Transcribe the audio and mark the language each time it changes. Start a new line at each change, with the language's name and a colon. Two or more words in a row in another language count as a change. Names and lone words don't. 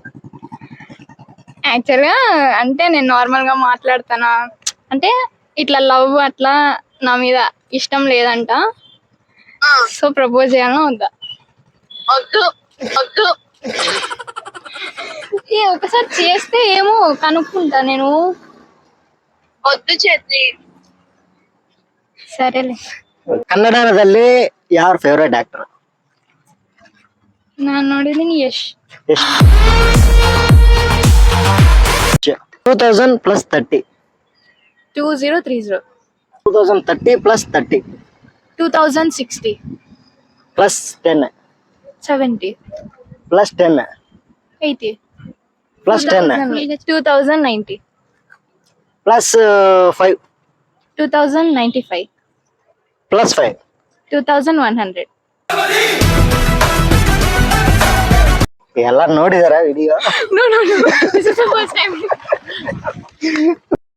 Telugu: యాక్చువల్ గా అంటే నేను నార్మల్ గా మాట్లాడతానా, అంటే ఇట్లా లవ్ అట్లా నా మీద ఇష్టం లేదంట. ఆ, సో ప్రపోజ్ చేయాలన్నా వద్దా? వద్దు వద్దు. ఒకసారి చేస్తే ఏమో కనుక్కుంటా నేను. వద్దు చెర్రీ. సరేలే.
Kannada: ಕನ್ನಡದಲ್ಲಿ ಯಾರ ಫೇವ್ರೇಟ್ ಆಕ್ಟರ್? ನಾನು ನೋಡಿದೀನಿ ಯಶ್.
English: 2000 plus 30. 2030. 2030 plus 30 2060. plus 10 70. plus 10 80. plus 10 2090. plus 5 2095. plus 5 2100.
Kannada: ಎಲ್ಲ ನೋಡಿದಾರ ವಿಡಿಯೋ?
English: No. This is the first time.